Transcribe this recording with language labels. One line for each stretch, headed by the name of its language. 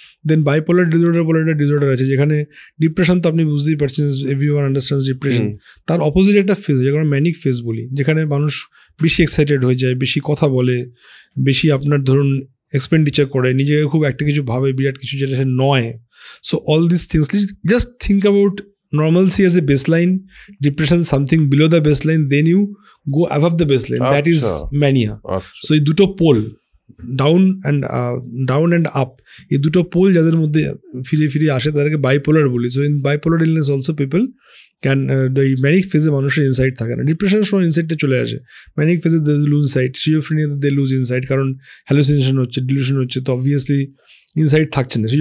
Bangla: দেন bipolar disorder বলে একটা disorder আছে, যেখানে ডিপ্রেশন তো আপনি বুঝতেই পারছেন,
English: Everyone understands depression.
Bangla: তার অপোজিট একটা ফেজ, যেখানে আমরা ম্যানিক ফেজ বলি, যেখানে মানুষ বেশি এক্সাইটেড হয়ে যায়, বেশি কথা বলে, বেশি আপনার ধরুন এক্সপেন্ডিচার করে, নিজেকে খুব একটা কিছু ভাবে, বিরাট কিছু যেটা সে নয়।
English: So all these things, just think about normalcy as a baseline, depression something below the baseline, then you go above the baseline. That is mania.
Bangla: So এই দুটো পোল,
English: down and up,
Bangla: এই দুটো পোল যাদের মধ্যে ফিরে ফিরে আসে তাদেরকে বাইপোলার বলি।
English: so in bipolar illness also people can,
Bangla: এই ম্যানিক ফেজে মানুষের ইনসাইট থাকে না, ডিপ্রেশনের সময় ইনসাইটটা চলে আসে, ম্যানিক ফেজে
English: they lose insight,
Bangla: সিজোফ্রেনিয়াতে দে লুজ ইনসাইট, কারণ হ্যালুসিনেশন হচ্ছে, ডিলিউশন হচ্ছে, তো অবভিয়াসলি ইনসাইট থাকছে না।